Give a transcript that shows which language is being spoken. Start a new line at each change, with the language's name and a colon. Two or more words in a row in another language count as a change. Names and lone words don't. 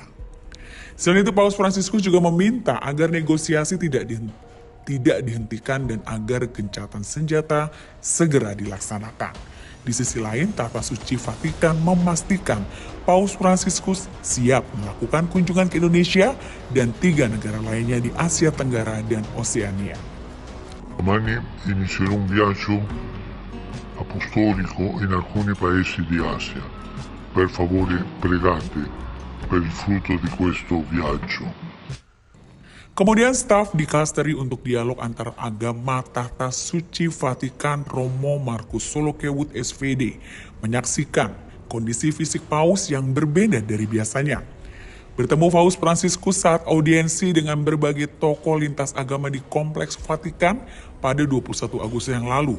Indonesian: Selain itu, Paus Fransiskus juga meminta agar negosiasi tidak dihentikan dan agar gencatan senjata segera dilaksanakan. Di sisi lain, Tata Suci Vatikan memastikan Paus Fransiskus siap melakukan kunjungan ke Indonesia dan 3 negara lainnya di Asia Tenggara dan Oseania.
Italian: Domani inizierò un viaggio apostolico in alcuni paesi di Asia. Per favore pregate per il frutto di questo viaggio.
Indonesian: Kemudian staf dikasteri untuk dialog antar agama Tata Suci Vatikan Romo Markus Solokewut SVD menyaksikan kondisi fisik Paus yang berbeda dari biasanya. Bertemu Paus Fransiskus saat audiensi dengan berbagai tokoh lintas agama di Kompleks Vatikan pada 21 Agustus yang lalu.